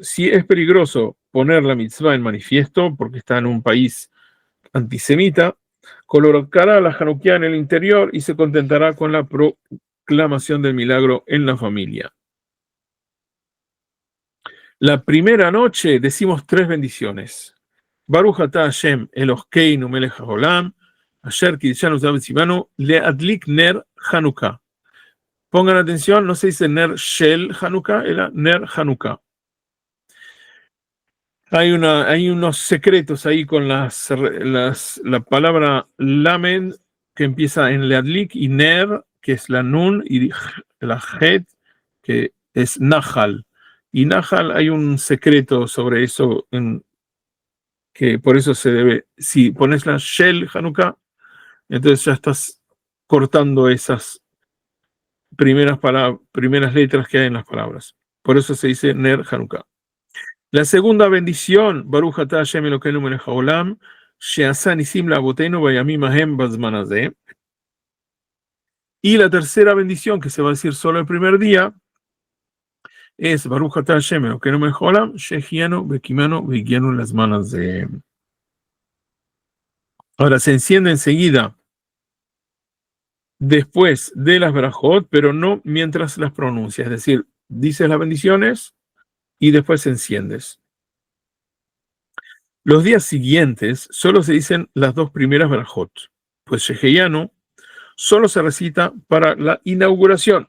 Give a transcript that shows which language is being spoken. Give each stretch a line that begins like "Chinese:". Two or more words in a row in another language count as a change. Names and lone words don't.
Spanish: Si es peligroso poner la mitzvah en manifiesto, porque está en un país antisemita, colocará la Hanukkah en el interior y se contentará con la proclamación del milagro en la familia. La primera noche decimos 3 bendiciones.
Hebrew: ברוך אתה השם אלוהינו מלך העולם, אשר קדשנו צוונו להדליק נר חנוכה.
Spanish: Pongan atención, no se dice
Hebrew: נר של חנוכה,
Spanish: era
Hebrew: נר חנוכה.
Spanish: Hay unos secretos ahí con la palabra Lamed, que empieza en Leadlik, y Ner, que es la Nun, y la Het, que es Nahal. Y Nahal hay un secreto sobre eso, que por eso se debe, si pones la
Hebrew: של חנוכה,
Spanish: entonces ya estás cortando esas primeras letras que hay en las palabras. Por eso se dice
Hebrew: נר חנוכה.
Spanish: La segunda bendición,
Hebrew: ברוך אתה השם אלוקינו מלך העולם, שעשה נסים לאבותינו ובימים ההם בזמן הזה.
Spanish: Y la tercera bendición, que se va a decir solo el primer día, es
Hebrew: ברוך אתה השם אלוקינו מלך העולם, שהחיינו וקיימנו והגיענו לזמן הזה.
Spanish: Ahora se enciende enseguida después de las brajot, pero no mientras las pronuncias. Es decir, dices las bendiciones y después enciendes. Los días siguientes solo se dicen las 2 primeras brajot, pues Sheheyanu solo se recita para la inauguración.